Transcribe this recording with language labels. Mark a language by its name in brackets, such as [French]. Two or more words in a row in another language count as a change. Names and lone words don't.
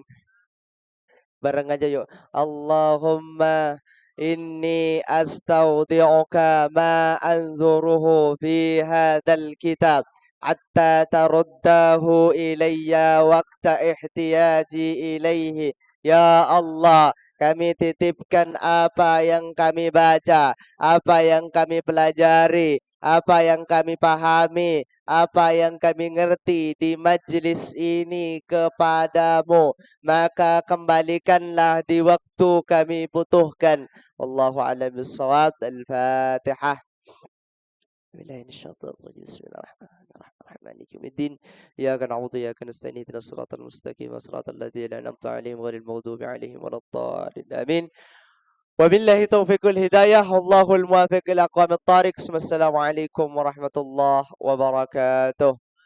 [Indonesian] Bareng aja yuk. [Arabic] اللهم إني أستودعك ما أنظره في هذا الكتاب حتى ترده إلي وقت احتياجي إليه. [Indonesian] Ya Allah, kami titipkan apa yang kami baca, apa yang kami pelajari, apa yang kami pahami, apa yang kami ngerti di majlis ini kepadamu, maka kembalikanlah di waktu kami butuhkan. [Arabic] والله أعلم بالصواب. الفاتحة. Bismillahirrahmanirrahim. مالك يوم الدين. إياك نعبد وإياك نستعين. اهدنا الصراط المستقيم. صراط الذين أنعمت عليهم غير المغضوب عليهم ولا الضالين. Amin. وبالله توفيق الهداية. والله الموفق إلى أقوم الطريق. والسلام عليكم ورحمة الله وبركاته.